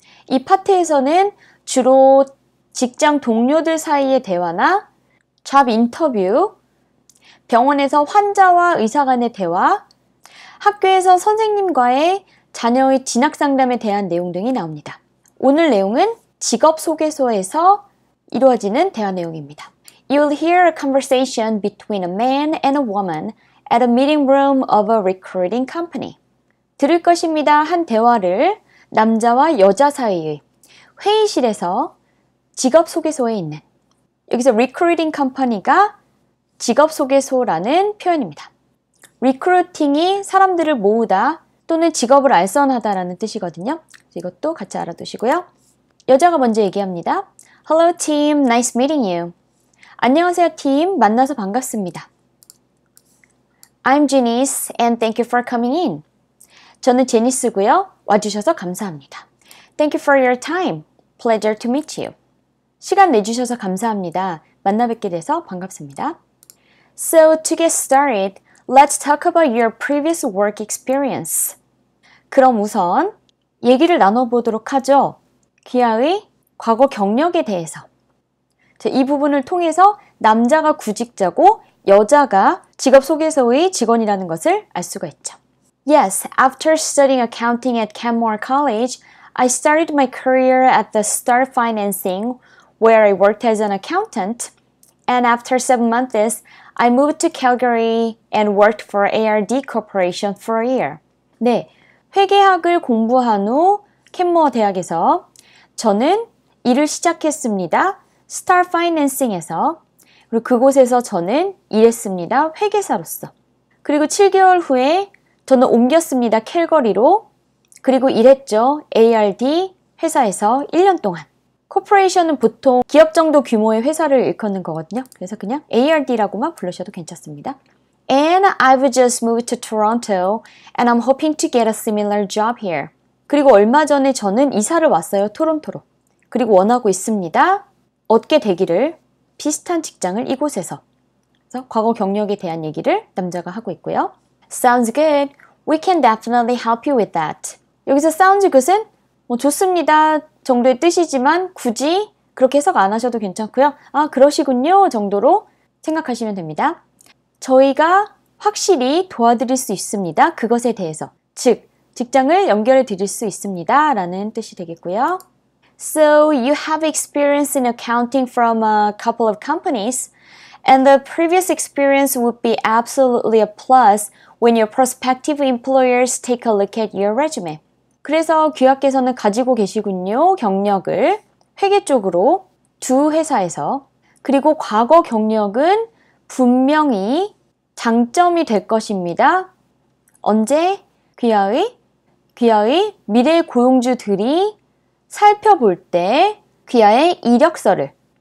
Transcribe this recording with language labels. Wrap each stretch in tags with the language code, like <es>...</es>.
<ko>이 파트에서는 주로 직장 동료들 사이의 대화나 잡 인터뷰, 병원에서 환자와 의사 간의 대화, 학교에서 선생님과의 자녀의 진학 상담에 대한 내용 등이 나옵니다. 오늘 내용은 직업 소개서에서 이루어지는 대화 내용입니다.</ko> <en>You will hear a conversation between a man and a woman at a meeting room of a recruiting company.</en> <ko>들을 것입니다. 한 대화를 남자와 여자 사이의 회의실에서 직업 소개소에 있는, 여기서 recruiting company가 직업 소개소라는 표현입니다. recruiting이 사람들을 모으다 또는 직업을 알선하다라는 뜻이거든요. 이것도 같이 알아두시고요. 여자가 먼저 얘기합니다.</ko> <en>Hello team, nice meeting you.</en> <ko>안녕하세요 팀, 만나서 반갑습니다.</ko> <en>I'm Janice and thank you for coming in.</en> <ko>저는 제니스고요. 와주셔서 감사합니다.</ko> <en>Thank you for your time. Pleasure to meet you.</en> <ko>시간 내주셔서 감사합니다. 만나 뵙게 돼서 반갑습니다.</ko> <en>So to get started, let's talk about your previous work experience.</en> <ko>그럼 우선 얘기를 나눠보도록 하죠. 귀하의 과거 경력에 대해서. 이 부분을 통해서 남자가 구직자고 여자가 직업 소개서의 직원이라는 것을 알 수가 있죠.</ko> <en>Yes, after studying accounting at Kenmore College, I started my career at the Star Financing, where I worked as an accountant. And after 7 months, I moved to Calgary and worked for ARD Corporation for a year.</en> <ko>네, 회계학을 공부한 후 캔모어 대학에서 저는 일을 시작했습니다. Star Financing에서. 그리고 그곳에서 저는 일했습니다. 회계사로서. 그리고 7개월 후에 저는 옮겼습니다. 캘거리로. 그리고 일했죠. ARD 회사에서 1년 동안. 코퍼레이션은 보통 기업 정도 규모의 회사를 일컫는 거거든요. 그래서 그냥 ARD라고만 부르셔도 괜찮습니다.</ko> <en>And I've just moved to Toronto and I'm hoping to get a similar job here.</en> <ko>그리고 얼마 전에 저는 이사를 왔어요. 토론토로. 그리고 원하고 있습니다. 얻게 되기를 비슷한 직장을 이곳에서. 그래서 과거 경력에 대한 얘기를 남자가 하고 있고요.</ko> <en>Sounds good. We can definitely help you with that.</en> <ko>여기서</ko> <en>sounds good</en> <ko>은 좋습니다 정도의 뜻이지만 굳이 그렇게 해석 안 하셔도 괜찮고요. 아, 그러시군요 정도로 생각하시면 됩니다. 저희가 확실히 도와드릴 수 있습니다. 그것에 대해서. 즉, 직장을 연결해 드릴 수 있습니다. 라는 뜻이 되겠고요.</ko> <en>So you have experience in accounting from a couple of companies, and the previous experience would be absolutely a plus when your prospective employers take a look at your resume.</en> <ko>그래서 귀하께서는 가지고 계시군요. 경력을 회계 쪽으로 두 회사에서. 그리고 과거 경력은 분명히 장점이 될 것입니다. 언제? 귀하의 미래 고용주들이 살펴볼 때 귀하의 이력서를.</ko>